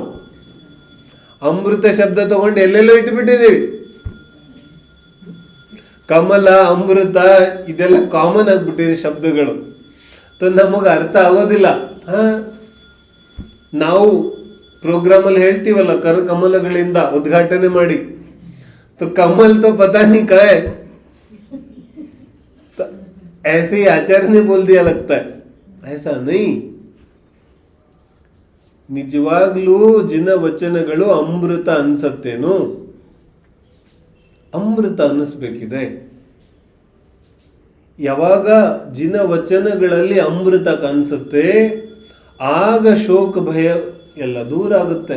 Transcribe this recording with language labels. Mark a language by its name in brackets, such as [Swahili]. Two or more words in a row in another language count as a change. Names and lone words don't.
[Kannada] ಅಮೃತ ಶಬ್ದ ತಗೊಂಡು ಎಲ್ಲೆಲ್ಲೋ ಇಟ್ಬಿಟ್ಟಿದ್ದೀವಿ. ಕಮಲ, ಅಮೃತ ಇದೆಲ್ಲ ಕಾಮನ್ ಆಗ್ಬಿಟ್ಟಿದೆ ಶಬ್ದಗಳು. ನಮಗೆ ಅರ್ಥ ಆಗೋದಿಲ್ಲ. ನಾವು ಪ್ರೋಗ್ರಾಮ್ ಅಲ್ಲಿ ಹೇಳ್ತೀವಲ್ಲ, ಕರ ಕಮಲಗಳಿಂದ ಉದ್ಘಾಟನೆ ಮಾಡಿ. [Hindi] तो कमल तो पता नहीं क्या है, तो ऐसे ही आचार्य ने बोल दिया लगता है. ऐसा नहीं. [Kannada] ನಿಜವಾಗ್ಲೂ ಜಿನ ವಚನಗಳು ಅಮೃತ ಅನ್ಸತ್ತೇನು? ಅಮೃತ ಅನ್ನಿಸ್ಬೇಕಿದೆ. ಯಾವಾಗ ಜಿನ ವಚನಗಳಲ್ಲಿ ಅಮೃತ ಕಾಣಿಸುತ್ತೆ, ಆಗ ಶೋಕ ಭಯ ಎಲ್ಲ ದೂರ ಆಗುತ್ತೆ.